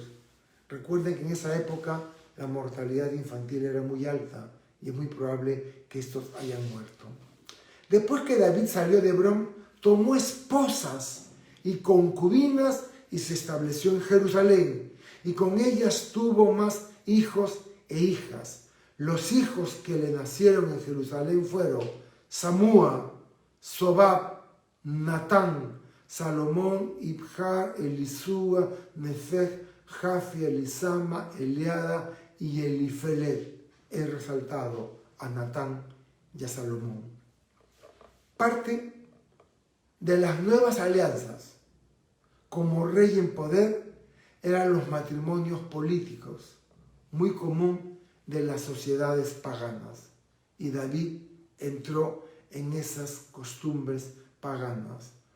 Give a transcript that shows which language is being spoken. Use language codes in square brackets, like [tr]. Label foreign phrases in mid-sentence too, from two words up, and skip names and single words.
[es] Recuerden que en esa época la mortalidad infantil era muy alta y es muy probable que estos hayan muerto. Después que David salió de Hebrón, tomó esposas y concubinas y se estableció en Jerusalén, y con ellas tuvo más hijos e hijas. Los hijos que le nacieron en Jerusalén fueron Samúa, Sobab, Natán, Salomón, Ibjar, Elisúa, Nefeg, Jafi, Elisama, Eliada y Elifelet. He resaltado a Natán y a Salomón. Parte de las nuevas alianzas como rey en poder eran los matrimonios políticos, muy común de las sociedades paganas, y David entró en esas costumbres paganas.